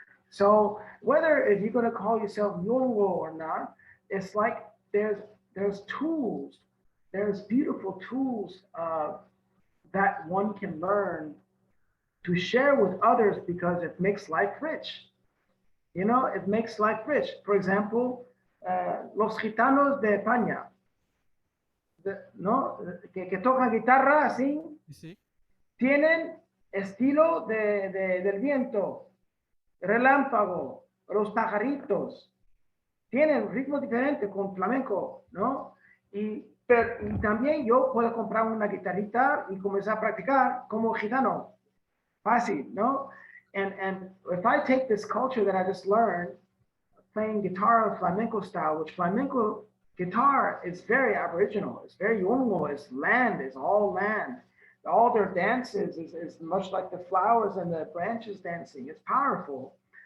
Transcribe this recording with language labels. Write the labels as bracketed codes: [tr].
[en] So whether if you're going to call yourself Yoruba or not, it's like there's tools, there's beautiful tools that one can learn to share with others because it makes life rich. It makes life rich. For example, [es] los gitanos de España, ¿no? Que tocan guitarra así, [en] see? [es] tienen estilo del viento, relámpago, los pajaritos, tienen ritmo diferente con flamenco, ¿no? Y también yo puedo comprar una guitarrita y comenzar a practicar como gitano, fácil, ¿no? [en] And if I take this culture that I just learned, playing guitar flamenco style, which flamenco Guitar is very Aboriginal. It's very Yolngu. It's land. It's all land. All their dances is much like the flowers and the branches dancing. It's powerful.